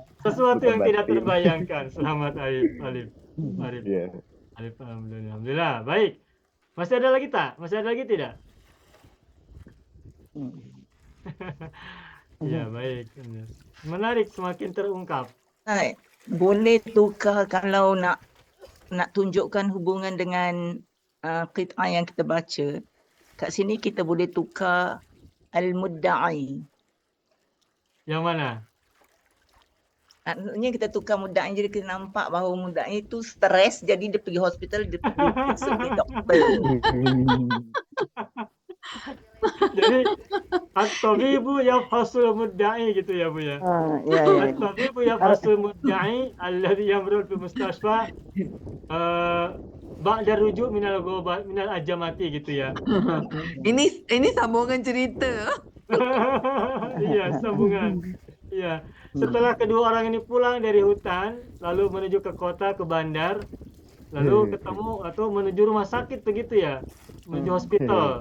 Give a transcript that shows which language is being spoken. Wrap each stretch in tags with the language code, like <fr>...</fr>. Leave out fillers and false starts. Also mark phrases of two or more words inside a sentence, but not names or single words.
<ms>Sesuatu yang tidak Batin. terbayangkan. Selamat Alif. Iya. Alif, alhamdulillah. Baik. Masih ada lagi tak? Masih ada lagi tidak? Ya, baik. Menarik, semakin terungkap. Boleh tukar kalau nak tunjukkan hubungan dengan qit'ah yang kita baca. Kat sini kita boleh tukar al-mudda'i. Yang mana? Maksudnya kita tukar mudda'i, jadi kita nampak bahawa mudda'i itu stres, jadi dia pergi hospital, dia pergi doktor.</ms> <id>Jadi</id> <ar>الطبيب يفحص المدعي</ar> <id>gitu ya Bu ya. Ya.</id> <ar>الطبيب يفحص المدعي الذي يمر في مستشفى بعد رجوع من الأجمة</ar> <id>gitu ya. Ini sambungan cerita. Iya, sambungan. Iya. Setelah kedua orang ini pulang dari hutan, lalu menuju ke kota, ke bandar, lalu ketemu atau menuju rumah sakit begitu ya, menuju hospital.</id>